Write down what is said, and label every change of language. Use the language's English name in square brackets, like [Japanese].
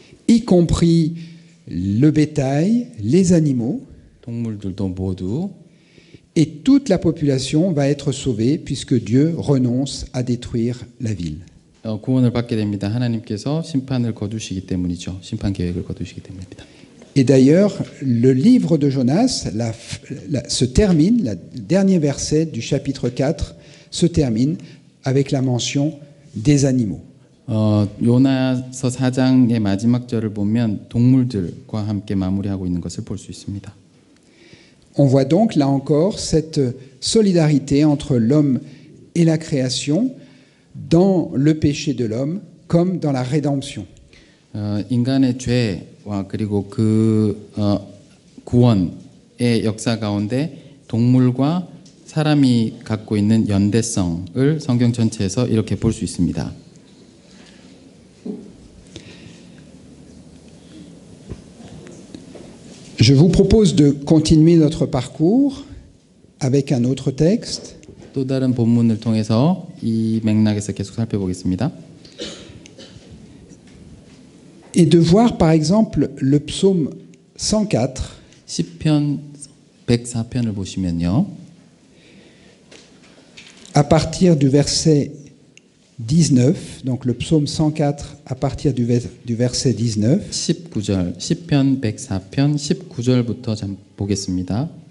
[French] Y compris le bétail, les animaux. [Korean] 동물들도 모두. [French] Et toute la population va être sauvée puisque Dieu renonce à détruire la ville. [Korean] 구원을 받게 됩니다. 하나님께서 심판을 거두시기 때문이죠. 심판 계획을 거두시기 때문입니다. [French] Et d'ailleurs, le livre de Jonas se termine, le dernier verset du chapitre 4 se termine avec la mention des animaux. [Korean] 요나서 4장의 마지막 절을 보면 동물들과 함께 마무리하고 있는 것을 볼 수 있습니다. [French] On voit donc là encore cette solidarité entre l'homme et la création dans le péché de l'homme comme dans la rédemption. [Korean] 인간의 죄와 그리고 그 구원의 역사 가운데 동물과 사람이 갖고 있는 연대성을 성경 전체에서 이렇게 볼 수 있습니다. [French] Je vous propose de continuer notre parcours avec un autre texte. [Korean] 또 다른 본문을 통해서 이 맥락에서 계속 살펴보겠습니다. [French] Et de voir par exemple le psaume 104. [Korean] 시편 104편을 보시면요. [French] À partir du verset 19, donc le psaume 104 à partir du verset 19. [Korean] 19절, 시편 104편 19절부터 보겠습니다.